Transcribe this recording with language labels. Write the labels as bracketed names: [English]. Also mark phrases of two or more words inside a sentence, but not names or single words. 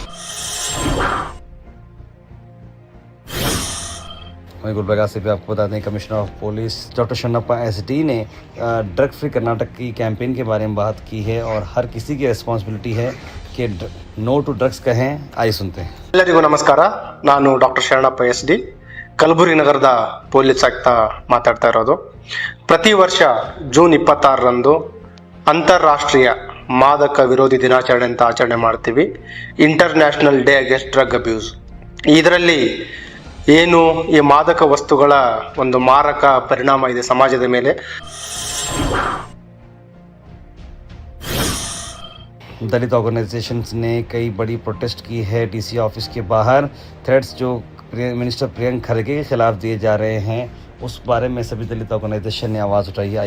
[Hindi] वहीं गुलबर्गा से भी आपको बता दें, [English] commissioner of police [Hindi] डॉक्टर शन्नप्पा एसडी ने [English] drug free [Hindi] कर्नाटक की कैंपेन के बारे में बात की है और हर किसी की रिस्पांसिबिलिटी है कि [English] no to drugs [Hindi] कहें। आइए सुनते हैं। [Kannada] ಎಲ್ಲರಿಗೂ ನಮಸ್ಕಾರ, ನಾನು ಡಾಕ್ಟರ್ ಶರಣಪ್ಪ ಎಸ್.ಡಿ. ಕಲಬುರಗಿ ನಗರದ ಪೊಲೀಸ್ ಆಯುಕ್ತ ಮಾತಾಡ್ತಾ ಇರೋದು. ಪ್ರತಿ ವರ್ಷ ಜೂನ್ 26ರಂದು ಅಂತಾರಾಷ್ಟ್ರೀಯ ಮಾದಕ ವಿರೋಧಿ ದಿನಾಚರಣೆ ಅಂತ ಆಚರಣೆ ಮಾಡ್ತೀವಿ, [English] International Day Against Drug Abuse. [Kannada] ಇದರಲ್ಲಿ ಏನು ಈ ಮಾದಕ ವಸ್ತುಗಳ ಒಂದು ಮಾರಕ ಪರಿಣಾಮ ಇದೆ ಸಮಾಜದ ಮೇಲೆ, [Hindi] दलित ऑर्गेनाइजेशंस ने कई बड़ी प्रोटेस्ट की है [English] DC office [Hindi] के बाहर। थ्रेट्स जो मिनिस्टर प्रियंका खड़गे के खिलाफ दिए जा रहे हैं उस बारे में सभी दलित ऑर्गेनाइजेशन ने आवाज उठाई है।